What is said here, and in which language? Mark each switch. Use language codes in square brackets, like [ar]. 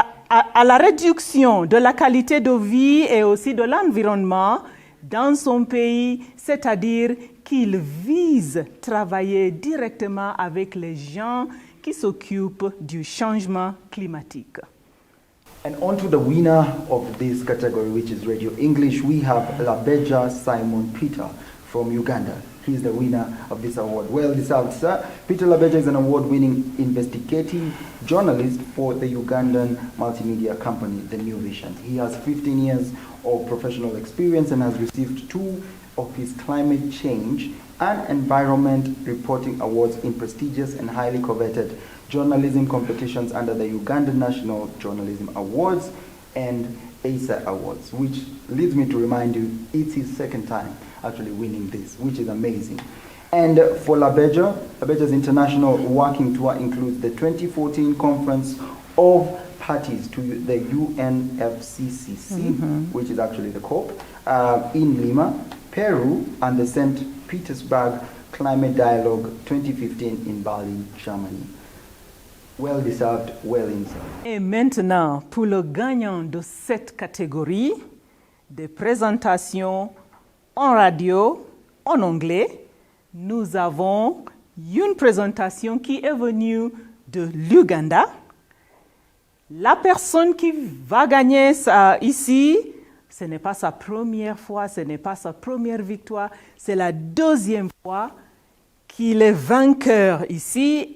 [fr] à la réduction de la qualité de vie et aussi de l'environnement dans son pays, c'est-à-dire qu'il vise travailler directement avec les gens qui s'occupent du changement climatique. [en] And on to the winner of this category, which is Radio English, we have Labeja Simon Peter from Uganda. He's the winner of this award. Well deserved, sir. Peter Labeja is an award-winning investigative journalist for the Ugandan multimedia company, The New Vision. He has 15 years of professional experience and has received 2 of his climate change and environment reporting awards in prestigious and highly coveted journalism competitions under the Ugandan National Journalism Awards and ACCER Awards, which leads me to remind you it's his second time actually winning this, which is amazing. And for Labeja's international working tour includes the 2014 Conference of Parties to the UNFCCC, which is actually the COP, in Lima, Peru, and the St. Petersburg Climate Dialogue 2015 in Berlin, Germany. Well deserved, well deserved. [fr] Et maintenant, pour le gagnant de cette catégorie, des présentations en radio, en anglais, nous avons une présentation qui est venue de l'Ouganda. La personne qui va gagner ça ici, ce n'est pas sa première fois, ce n'est pas sa première victoire, c'est la deuxième fois qu'il est vainqueur ici.